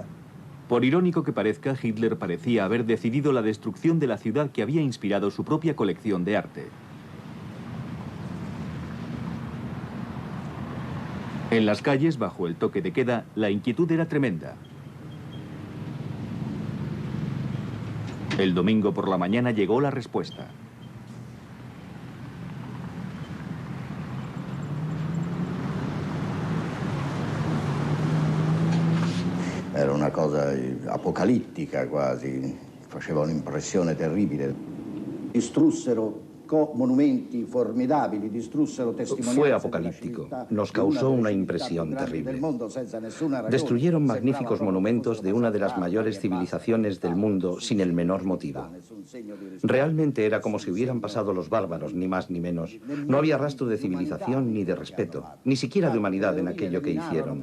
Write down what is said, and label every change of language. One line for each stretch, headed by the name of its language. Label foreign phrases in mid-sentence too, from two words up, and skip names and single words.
Spanish: Por irónico que parezca, Hitler parecía haber decidido la destrucción de la ciudad que había inspirado su propia colección de arte. En las calles, bajo el toque de queda, la inquietud era tremenda. El domingo por la mañana llegó la respuesta.
Italian: Era una cosa apocalittica quasi, faceva un'impressione terribile. Distrussero monumenti formidabili, distrussero testimonianze.
Spanish: Fue apocalíptico, nos causó una impresión terrible. Destruyeron magníficos monumentos de una de las mayores civilizaciones del mundo sin el menor motivo. Realmente era como si hubieran pasado los bárbaros, ni más ni menos. No había rastro de civilización ni de respeto, ni siquiera de humanidad en aquello que hicieron.